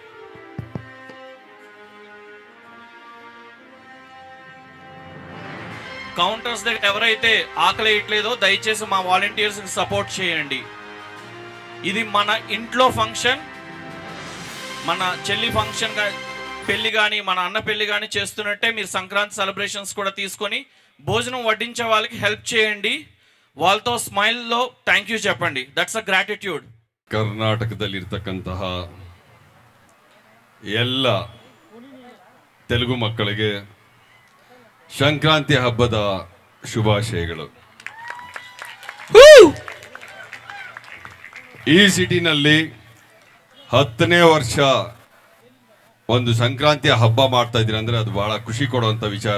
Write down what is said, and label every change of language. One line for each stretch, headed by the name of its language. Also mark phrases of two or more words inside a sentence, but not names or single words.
Telugu: కౌంటర్స్ దగ్గర ఎవరైతే ఆకలి వేయట్లేదో దయచేసి మా వాలంటీర్స్కి సపోర్ట్ చేయండి. ఇది మన ఇంట్లో ఫంక్షన్, మన చెల్లి ఫంక్షన్ పెళ్లి కానీ మన అన్న పెళ్లి కానీ చేస్తున్నట్టే మీరు సంక్రాంతి సెలబ్రేషన్స్ కూడా తీసుకొని భోజనం వడ్డించే వాళ్ళకి హెల్ప్ చేయండి. వాళ్ళతో ಸ್ಮೈಲ್లో
English: thank you
Telugu: చెప్పండి.
English: that's a gratitude.
Kannada: ಕರ್ನಾಟಕದಲ್ಲಿರ್ತಕ್ಕಂತಹ ಎಲ್ಲ ತೆಲುಗು ಮಕ್ಕಳಿಗೆ ಸಂಕ್ರಾಂತಿ ಹಬ್ಬದ ಶುಭಾಶಯಗಳು. ಈ ಸಿಟಿನಲ್ಲಿ 10ನೇ ವರ್ಷ ಒಂದು ಸಂಕ್ರಾಂತಿಯ ಹಬ್ಬ ಮಾಡ್ತಾ ಇದ್ದೀರಾ ಅಂದ್ರೆ ಅದು ಬಹಳ ಖುಷಿ ಕೊಡುವಂತ ವಿಚಾರ.